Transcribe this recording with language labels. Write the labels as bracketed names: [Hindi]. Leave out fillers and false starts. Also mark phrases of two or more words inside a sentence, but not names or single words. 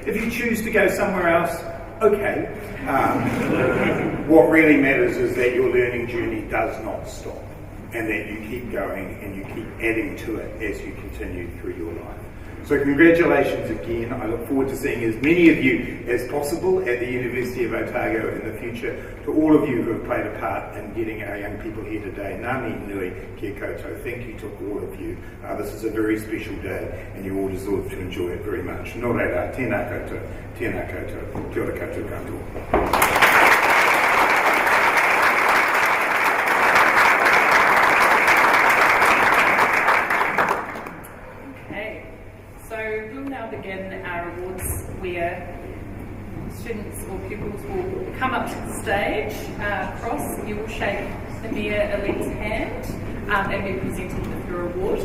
[English] If you choose to go somewhere else, okay. What really matters is that your learning journey does not stop and that you keep going and you keep adding to it as you continue through your life. So congratulations again. I look forward to seeing as many of you as possible at the University of Otago in the future. To all of you who have played a part in getting our young people here today, [Māori] ngā nui kia koutou. [English] Thank you to all of you. This is a very special day and you all deserve to enjoy it very much. [Māori] Nō reira, tēnā koutou, kia ora koutou katoa. [English] Begin our awards where students or pupils will come up to the stage, cross, you will shake the Mayor-elect's hand and be presented with your award.